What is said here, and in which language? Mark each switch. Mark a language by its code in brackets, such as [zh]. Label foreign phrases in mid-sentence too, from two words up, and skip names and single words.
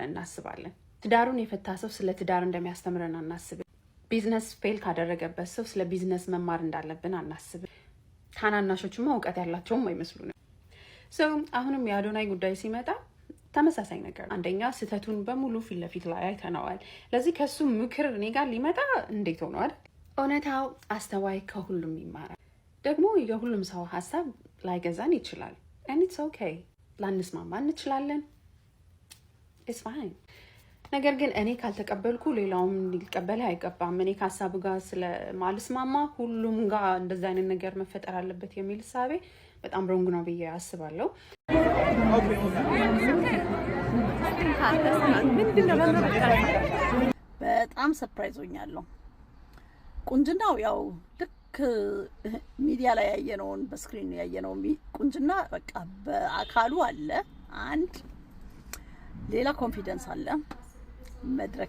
[am] እናስባለን ትዳሩን የፈታ ሰው ስለ ትዳር እንደሚያስተምረን አናስብ [en] business fail [am] ካደረገበት ሰው ስለ ቢዝነስ መማር እንዳለብን አናስብ ታናናሾቹማ ዕውቀት ያላቸውም አይመስሉንም ሰው አሁንም የአዶናይ ጉዳይ ሲመጣ ተመሳሳይ ነገር አንደኛ ስተቱን በሙሉ ፊት ለፊት ላይ አይተናዋል ለዚህ ከሱ ምክር እኔ ጋር ሊመጣ እንዴት ሆኗል እውነታው አስተዋይ ከሁሉም ይማራል ደግሞ የሁሉም ሰው ሐሳብ ላይገዛን ይችላል [en] and it's okay [am] ላንስማማ እንችላለን [en] it's fine [am] ነገር ግን እኔ ካልተቀበልኩ ሌላውም ሊቀበል አይገባም እኔ ከሐሳቡ ጋር ስለማልስማማ ሁሉም ጋር እንደዛ አይነት ነገር መፈጠር አለበት የሚል ሐሳቤ በጣም ሮንግ ነው ብዬ አስባለሁ በጣም ሰርፕራይዝ ሆኛለሁ ቁንጅናው ያው ልክ ሚዲያ ላይ ያየነውን በስክሪን ያየነው ቁንጅና በቃ በአካሉ አለ። አንድ ሌላ ኮንፊደንስ አለ፣ መድረክ